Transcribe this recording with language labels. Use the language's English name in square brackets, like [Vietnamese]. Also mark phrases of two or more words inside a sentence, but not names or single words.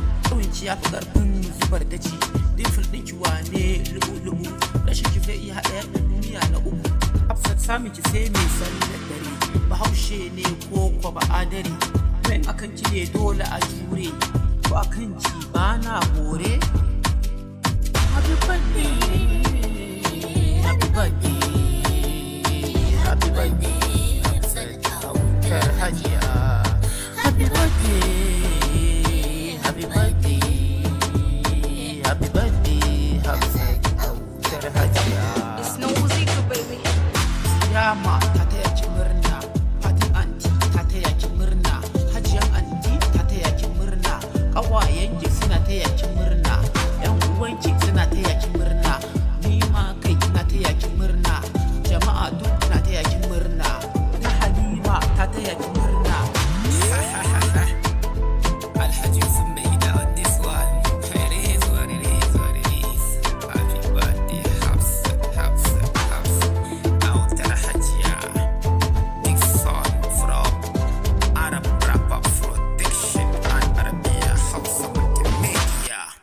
[Hausa] Tsawonki ya fi ƙarfin zubar da ci, dimfil ɗinki wane lu'u-lu'u. Rashin ki zai iya haɗa yan duniya na uku. Hafsat samun ki sai mai sallar dare, Bahaushe ne ko kwa ba'adare. Bayan akan ki ne dole a jure, ko akan ki ba na bore. [English] Happy birthday, happy birthday, happy birthday, [Hausa] Hafsat Autar Hajiya. [English] Happy birthday, happy birthday, happy birthday, [Hausa] Hafsat Autar Hajiya. [English] It's no Zico, baby. [Hausa] Siyama ta taya ki murna, Fatin anti ta taya ki murna, Hajiyan anti ta taya ki murna, ƙawayen ki suna taya ki murna, ƴan uwan ki suna taya ki murna, ni ma kai na taya ki murna, jama'a duk na taya ki murna, ta Halima ta taya ki murna. [English] Alhaji Yusuf Mai Gida on this one. It is what it is, what it is. Happy birthday, [Hausa] Hafsat, Hafsat, Hafsat. Autar Hajiya. [English] Big son from Arab Rapper Protection and Arabia Hausa Multimedia.